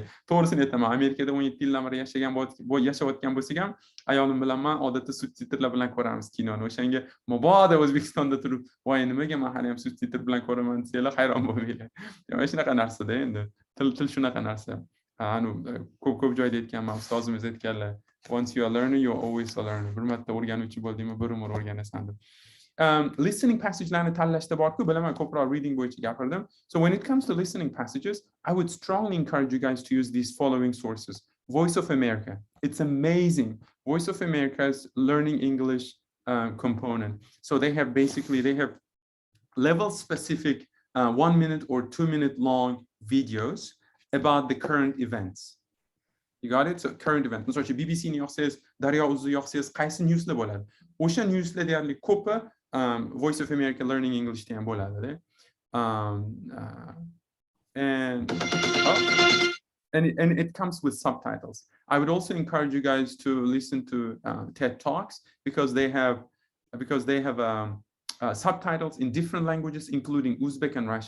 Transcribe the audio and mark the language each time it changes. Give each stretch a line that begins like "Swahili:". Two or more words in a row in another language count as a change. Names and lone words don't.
Uzbek: To'g'risini aytaman, Amerikada 17 yildan beri yashayotgan bo'lsak ham, ayolim bilan men odatda subtitrlar bilan ko'ramiz kinoni. O'shanga mabodo O'zbekistonda turib, voy nimaga men hali ham subtitr bilan ko'raman desanglar, hayron bo'lmanglar. Mana shunaqa narsa-da endi. Til shunaqa narsa. Ko'p joyda aytganman, ustozimiz aytganlar,
English: once you are learning, you are always a learner.
Uzbek: Bir marta o'rganuvchi bo'ldingmi, bir umr o'rganasan deb.
English: Listening passagelarni
Uzbek: tanlashda borku, bilaman ko'proq reading bo'yicha gapirdim.
English: So when it comes to listening passages, I would strongly encourage you guys to use these following sources. Voice of America. It's amazing. Voice of America's learning English component. So they have level specific 1 minute or 2 minute long videos about the current events. You got it? So current event.
Uzbek: Misol uchun BBC ni yoqsangiz, Daryo Uzni yoqsangiz, qaysi newslar bo'ladi? O'sha newslar deyarli ko'pi Voice of America Learning English degan bo'ladi.
English: And it comes with subtitles. I would also encourage you guys to listen to TED Talks because they have subtitles in different languages, including Uzbek and Russian.